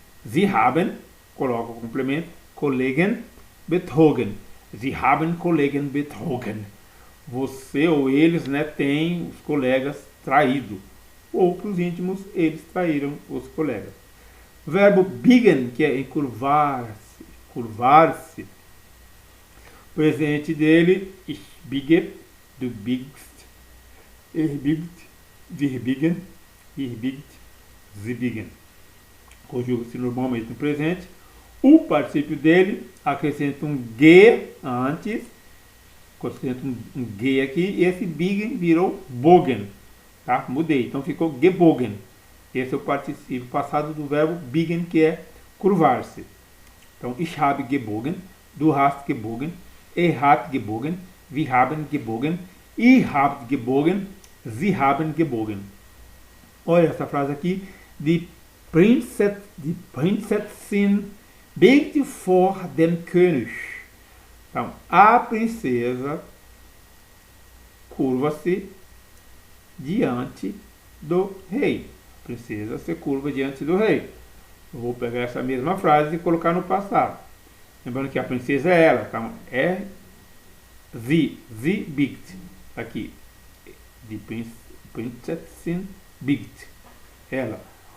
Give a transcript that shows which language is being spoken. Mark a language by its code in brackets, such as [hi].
[de] Sie haben, [pt] coloca o complemento, [de] Kollegen betrogen. Sie haben Kollegen betrogen. [pt] Você ou eles, né, têm os colegas traído. Ou para os íntimos, eles traíram os colegas. Verbo biegen, que é encurvar-se, curvar-se. Presente dele, [de] ich biege, du biegst, er biegt, wir biegen, ihr biegt, sie biegen. [pt] Conjuga-se normalmente no presente. O particípio dele acrescenta um G antes, acrescenta um G aqui, e esse biegen virou bogen, tá? Mudei, então ficou gebogen. Esse é o particípio passado do verbo biegen, que é curvar-se. Então, [de] ich habe gebogen, du hast gebogen, er hat gebogen, wir haben gebogen, ihr habt gebogen, sie haben gebogen. [pt] Olha essa frase aqui, [de] die Prinzessin biegt vor dem König. [pt] Então, a princesa curva-se diante do rei. A princesa se curva diante do rei. Eu vou pegar essa mesma frase e colocar no passado. Lembrando que a princesa é ela. Então, é [de] sie biegt. [pt] Aqui, [de] die Prinzessin biegt. [pt] Ela.